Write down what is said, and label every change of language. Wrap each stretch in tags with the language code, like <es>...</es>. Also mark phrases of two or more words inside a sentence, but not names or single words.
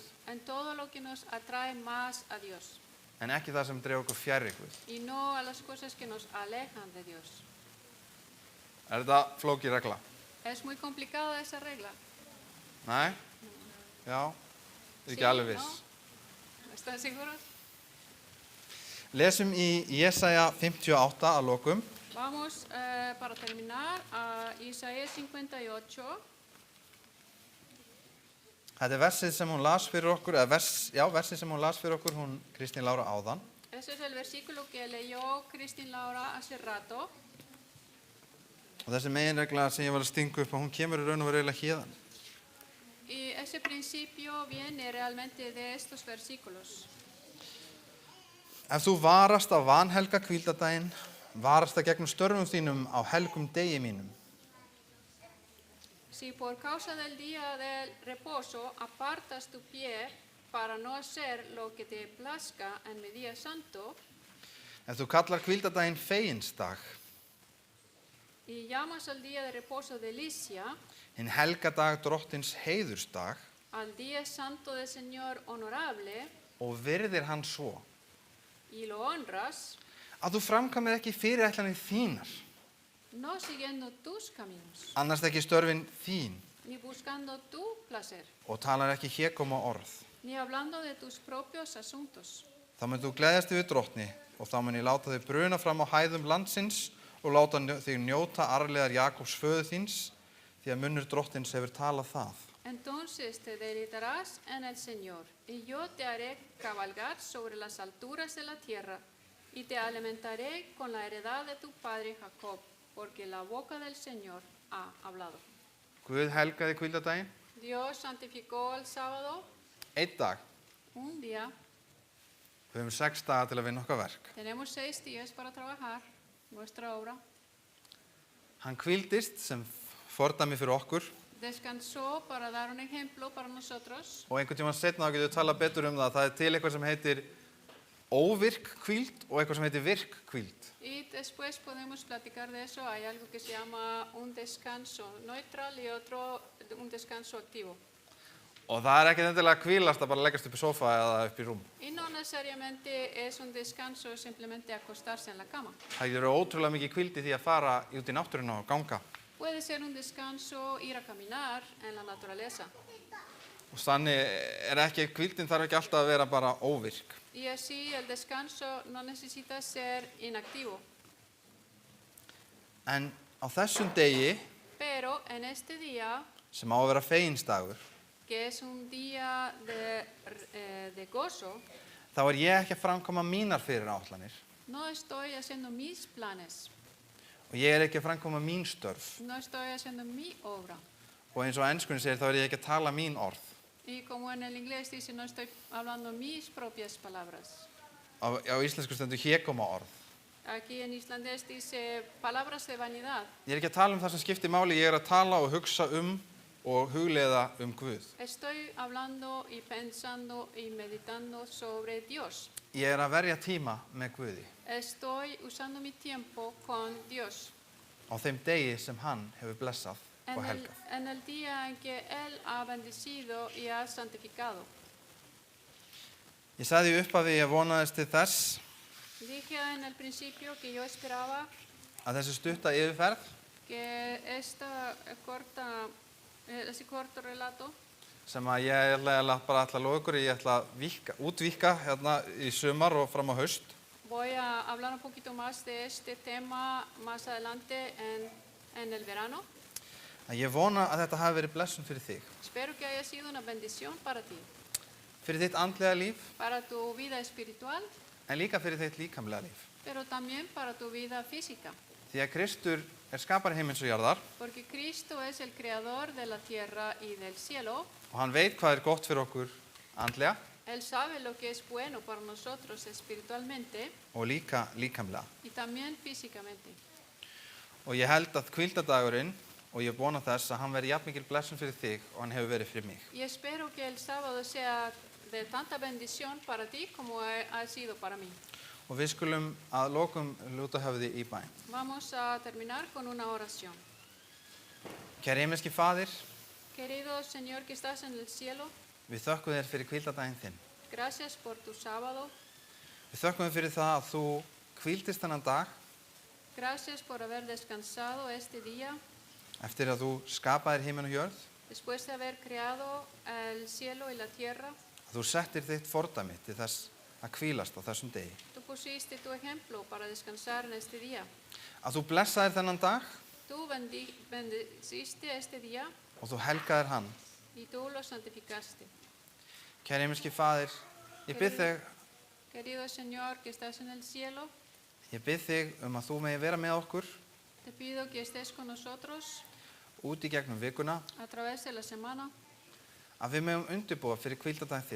<es>en todo lo que nos atrae más a Dios</es> <is>en ekki það sem dregur okkur fjarri Guð.</is> <es>y no a las cosas que nos alejan de Dios.</es> <is>Þetta flókin regla?</is> <es>Es muy complicada esa regla.</es> <is>Nei? Já?</is> <es>Sí,</es> <is>Ekki alveg viss.</is> <es>¿no? ¿Están seguros?</es> <is>Lesum í Jesaja 58 að lokum.</is> <es>Vamos para terminar a Isaías 58.</es> <is>Þetta versið sem hún las fyrir okkur, versið sem hún las fyrir okkur, hún Kristín Lára áðan.</is> <es>Ese es el versículo que leyó Kristín Laura hace rato.</es> <is>Og þessi meginregla sem ég var að stinga upp, hún kemur í raun og veru eiginlega héðan.</is> <es>Y ese principio viene realmente de estos versículos.</es> <is>Ef þú varast á vanhelga hvíldardaginn, varast það gegnum störfum þínum á helgum degi mínum.</is> <es>Si por causa del día del reposo apartas tu pie para no hacer lo que te plazca en mi día santo,</es> <is>Ef þú kallar hvíldardaginn feginsdag,</is> <es>y llamas al día de reposo delicia,</es> <is>hinn helgadag drottins heiðursdag,</is> <es>al día santo del Señor honorable,</es> <is>og virðir hann svo,</is> <es>y lo honras,</es> <is>að þú framkvæmir ekki fyrirætlanir þínar,</is> <es>no siguiendo tus caminos,</es> <is>annars ekki störfin þín,</is> <es>ni buscando tu placer,</es> <is>og talar ekki hégóma orð.</is> <es>ni hablando de tus propios asuntos.</es> <is>Þá mun þú gleðjast yfir drottni, og þá mun ég láta þig bruna fram á hæðum landsins og láta þig njóta arfleðar Jakobs föður þíns, því að munnur drottins hefur talað það.</is> <es>Entonces te deleitarás en el Señor, y yo te haré cabalgar sobre las alturas de la tierra, y te alimentaré con la heredad de tu padre Jacob, porque la boca del Señor ha hablado.</es> <is>Guð helgaði hvíldardaginn,</is> <es>Dios santificó el sábado,</es> <is>einn dag.</is> <es>un día.</es> <is>Við höfum 6 daga til að vinna okkar verk.</is> <es>Tenemos 6 días para trabajar nuestra obra.</es> <is>Hann hvíldist sem fordæmi fyrir okkur</is> <es>Descansó para dar un ejemplo para nosotros.</es> <is>og einhvern tímann seinna þá getum við talað betur um það. Það er til eitthvað sem heitir óvirk hvíld og eitthvað sem heitir virk hvíld.</is> <es>Y después podemos platicar de eso. Hay algo que se llama un descanso neutral y otro un descanso activo.</es> <is>Og það er ekkert endilega að hvílast að bara leggast upp í sófa eða upp í rúm.</is> <es>Y no necesariamente es un descanso simplemente acostarse en la cama.</es> <is>Það eru ótrúlega mikið hvíld í því að fara út í náttúruna og ganga.</is> <es>Puede ser un descanso ir a caminar en la naturaleza.</es> <is>Og þannig er ekki, hvíldin þarf ekki alltaf að vera bara óvirk.</is> <es>Y así el descanso no necesita ser inactivo.</es> <is>En á þessum degi,</is> <es>Pero en este día,</es> <is>sem á að vera feginsdagur,</is> <es>que es un día de gozo,</es> <is>þá er ég ekki að framkoma mínar fyrirætlanir</is> <es>no estoy haciendo mis planes,</es> <is>og ég er ekki að framkoma mín störf.</is> <es>no estoy haciendo mi obra.</es> <is>Og eins og á enskunni segir, þá er ég ekki að tala mín orð.</is> <es>Y como en el inglés dice, no estoy hablando mis propias palabras.</es> <is>Á íslensku stendur hégóma orð.</is> <es>Aquí en islandés dice palabras de vanidad.</es> <is>Ég er ekki að tala um það sem skiptir máli, ég er að tala og hugsa og hugleiða Guð.</is> <es>Estoy hablando y pensando y meditando sobre Dios.</es> <is>Ég er að verja tíma með Guði</is> <es>Estoy usando mi tiempo con Dios</es> <is>á þeim degi sem hann hefur blessað og helgað.</is> <es>en el día en que Él ha bendecido y ha santificado.</es> <is>Ég sagði í upphafi að ég vonaðist til þess</is> <es>Dije en el principio que yo esperaba</es> <is>að þessi stutta yfirferð</is> <es>que ese corto relato</es> <is>sem að ég bara ætla að lofa ykkur, ég ætla að útvíkka hérna í sumar og fram á haust.</is> <es>voy a hablar un poquito más de este tema más adelante en el verano.</es> <is>Að ég vona að þetta hafi verið blessun fyrir þig,</is> <es>Espero que haya sido una bendición para ti,</es> <is>fyrir þitt andlega líf,</is> <es>para tu vida espiritual,</es> <is>en líka fyrir þitt líkamlega líf.</is> <es>pero también para tu vida física,</es> <is>Því að Kristur er skapari heimins og jarðar</is> <es>porque Cristo es el creador de la tierra y del cielo.</es> <is>og hann veit hvað er gott fyrir okkur andlega</is> <es>Él sabe lo que es bueno para nosotros espiritualmente</es> <is>og líka líkamlega.</is> <es>y también físicamente.</es> <is>Og ég held að hvíldardagurinn, og ég vona þess að hann veri jafnmikil blessun fyrir þig og hann hefur verið fyrir mig.</is> <es>Y espero que el sábado sea de tanta bendición para ti como ha sido para mí.</es> <is>Og við skulum að lokum lúta höfði í bæn.</is> <es>Vamos a terminar con una oración.</es> <is>Kæri himneski Faðir,</is> <es>Querido Señor que estás en el cielo,</es> <is>við þökkum þér fyrir hvíldardaginn þinn.</is> <es>gracias por tu sábado.</es> <is>Við þökkum þér fyrir það að þú hvíldist þennan dag</is> <es>Gracias por haber descansado este día</es> <is>eftir að þú skapaðir himinn og jörð,</is> <es>después de haber creado el cielo y la tierra.</es> <is>að þú settir þitt fordæmi til þess að hvílast á þessum degi.</is> <es>Tú pusiste tu ejemplo para descansar en este día.</es> <is>Að þú blessaðir þennan dag</is> <es>Tú bendiciste este día</es> <is>og þú helgaðir hann.</is> <es>y tú lo santificaste.</es> <is>Kæri himneski Faðir, ég bið þig</is> <es>Querido Señor que estás en el cielo,</es> <is>Ég bið þig að þú megi vera með okkur</is> <es>te pido que estés con nosotros</es> <is>út í gegnum vikuna,</is> <es>a través de la semana,</es> <is>að við megum undirbúa fyrir hvíldardag þinn,</is>